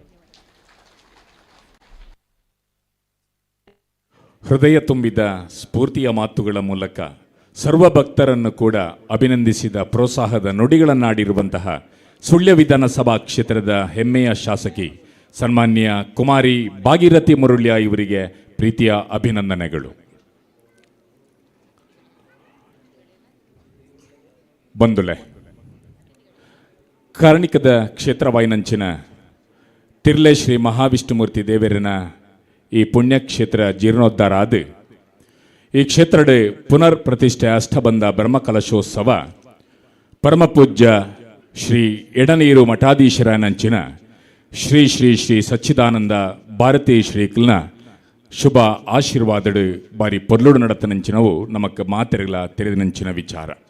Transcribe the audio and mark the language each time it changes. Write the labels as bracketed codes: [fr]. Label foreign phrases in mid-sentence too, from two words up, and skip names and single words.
[kn] ಹೃದಯ ತುಂಬಿದ ಸ್ಫೂರ್ತಿಯ ಮಾತುಗಳ ಮೂಲಕ ಸರ್ವ ಭಕ್ತರನ್ನು ಕೂಡ ಅಭಿನಂದಿಸಿದ ಪ್ರೋತ್ಸಾಹದ ನುಡಿಗಳನ್ನಾಡಿರುವಂತಹ ಸುಳ್ಯ ವಿಧಾನಸಭಾ ಕ್ಷೇತ್ರದ ಹೆಮ್ಮೆಯ ಶಾಸಕಿ ಸನ್ಮಾನ್ಯ ಕುಮಾರಿ ಭಾಗೀರಥಿ ಮುರುಳ್ಯ ಇವರಿಗೆ ಪ್ರೀತಿಯ ಅಭಿನಂದನೆಗಳು. [tcy] ಬಂದುಲೆ ಕಾರ್ಣಿಕದ ಕ್ಷೇತ್ರವಾಯಿನಂಚಿನ ತಿರ್ಲೆ ಶ್ರೀ ಮಹಾವಿಷ್ಣುಮೂರ್ತಿ ದೇವರಿನ ಈ ಪುಣ್ಯಕ್ಷೇತ್ರ ಜೀರ್ಣೋದ್ಧಾರ ಆದ ಈ ಕ್ಷೇತ್ರಡ್ ಪುನರ್ ಪ್ರತಿಷ್ಠೆ ಅಷ್ಟಬಂಧ ಬ್ರಹ್ಮಕಲಶೋತ್ಸವ ಪರಮಪೂಜ್ಯ ಶ್ರೀ ಎಡನೀರು ಮಠಾಧೀಶರನಂಚಿನ ಶ್ರೀ ಶ್ರೀ ಶ್ರೀ ಸಚ್ಚಿದಾನಂದ ಭಾರತೀ ಶ್ರೀಕಲ್ನ ಶುಭ ಆಶೀರ್ವಾದಡು ಬಾರಿ ಪೊರ್ಲುಡು ನಡತನಂಚಿನವು ನಮಕ್ ಮಾತೆರೆಗಳ ತೆರೆದಿನಂಚಿನ ವಿಚಾರ.